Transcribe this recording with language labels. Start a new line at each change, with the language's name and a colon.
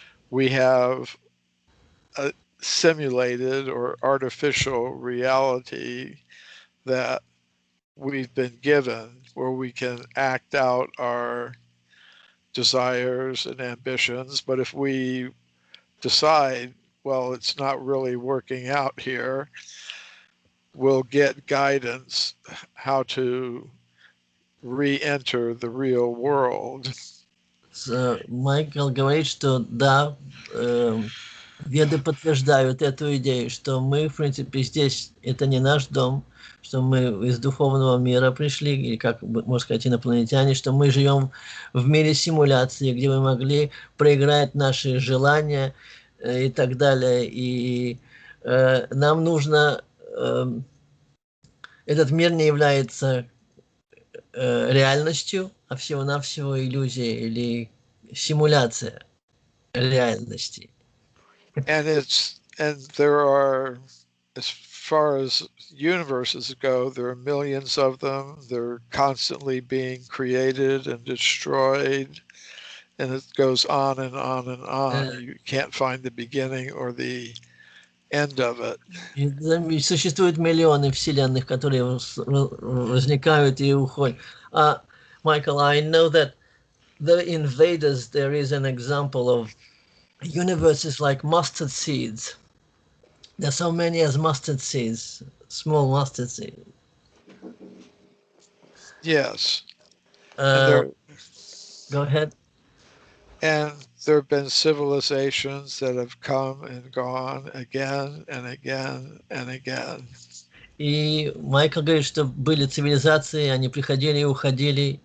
English: We have a simulated or artificial reality that we've been given, where we can act out our desires and ambitions. But if we decide, well, it's not really working out here, we'll get guidance how to re-enter the real world.
Russian: Майкл говорит, что да, веды подтверждают эту идею, что мы, в принципе, здесь, это не наш дом, что мы из духовного мира пришли, или, как можно сказать, инопланетяне, что мы живем в мире симуляции, где мы могли проиграть наши желания и так далее. И нам нужно... Этот мир не является реальностью, а всего-навсего иллюзия или симуляция реальности.
English: And there are, as far as universes go, there are millions of them. They're constantly being created and destroyed, and it goes on and on and on. You can't find the beginning or the end of it.
Russian: Существуют миллионы вселенных, которые возникают и уходят.
English: Michael, I know that in Vedas there is an example of universes like mustard seeds. There are so many as mustard seeds, small mustard seeds. Yes. Go ahead. And there have been civilizations that have come and gone again and again and again.
Russian: И Майкл говорит, что были цивилизации, они приходили и уходили.